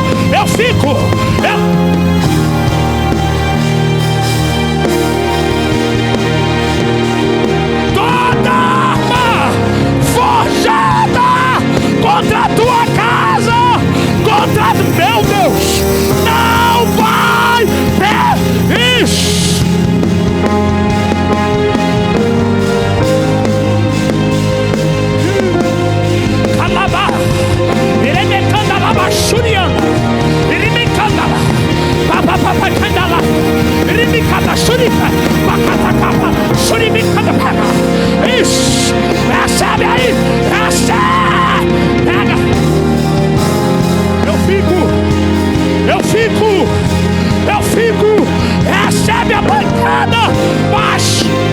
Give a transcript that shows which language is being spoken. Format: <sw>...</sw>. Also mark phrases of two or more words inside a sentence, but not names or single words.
<pt>Toda arma forjada contra a tua casa, meu Deus, não vai ter isso. Calabá, iremecanda lava xuriana, iremecanda papa candala, iremecanda xurica, pacatacapa, xuribicanda pega. Isso, recebe aí, pega. Eu fico, recebe a bancada, mas</pt>